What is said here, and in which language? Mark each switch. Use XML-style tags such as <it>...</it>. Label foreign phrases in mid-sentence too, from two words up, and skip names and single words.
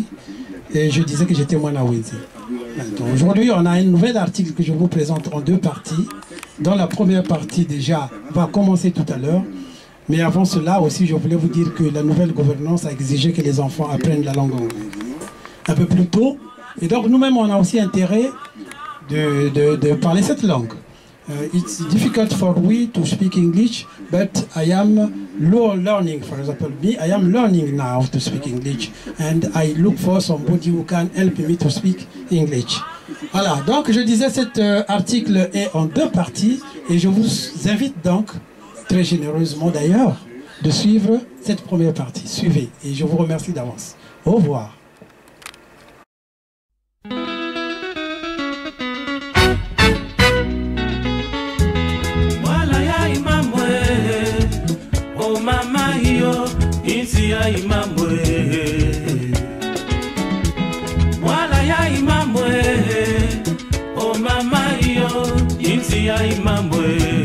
<fr>Et je disais que j'étais Mwanawezi. Aujourd'hui, on a un nouvel article que je vous présente en deux parties. Dans la première partie, déjà, va commencer tout à l'heure. Mais avant cela aussi, je voulais vous dire que la nouvelle gouvernance a exigé que les enfants apprennent la langue anglaise un peu plus tôt. Et donc, nous-mêmes, on a aussi intérêt de parler cette langue.</fr> <en>It's difficult for we to speak English, but I am learning. For example, me, I am learning now to speak English, and I look for somebody who can help me to speak English.</en> <fr>Voilà, donc je disais, cet article est en deux parties, et je vous invite donc, très généreusement d'ailleurs, de suivre cette première partie. Suivez, et je vous remercie d'avance. Au revoir. Ya imamwe wala ya imamwe o mama yo inti ya imamwe</fr>